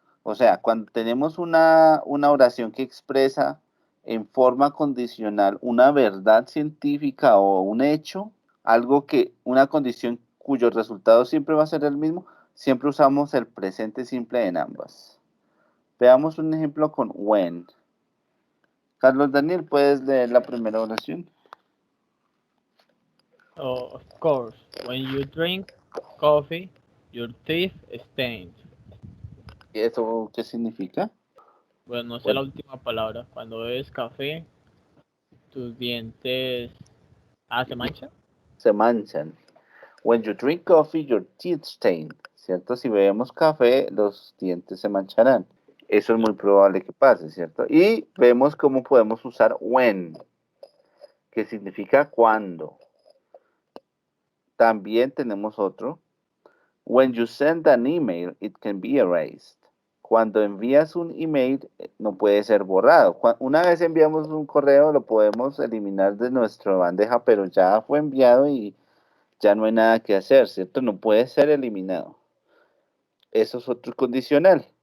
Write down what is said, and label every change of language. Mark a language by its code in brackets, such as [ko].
[es] O sea, cuando tenemos una oración que expresa en forma condicional una verdad científica o un hecho, algo que, una condición cuyo resultado siempre va a ser el mismo, siempre usamos el presente simple en ambas. Veamos un ejemplo con when. Carlos Daniel, ¿puedes leer la primera oración? [en] Oh, of course, when you drink coffee, your teeth stained. [es] ¿Y eso qué significa? Bueno, no sé Bueno. la última palabra. Cuando bebes café, tus dientes... Ah, ¿se mancha? Se manchan. [en] When you drink coffee, your teeth stain. [es] ¿Cierto? Si bebemos café, los dientes se mancharán. Eso es muy probable que pase, ¿cierto? Y vemos cómo podemos usar when, que significa cuando. También tenemos otro. [en] When you send an email, it can be erased. [es] Cuando envías un email, no puede ser borrado. Una vez enviamos un correo, lo podemos eliminar de nuestra bandeja, pero ya fue enviado y ya no hay nada que hacer, ¿cierto? No puede ser eliminado. Eso es otro condicional.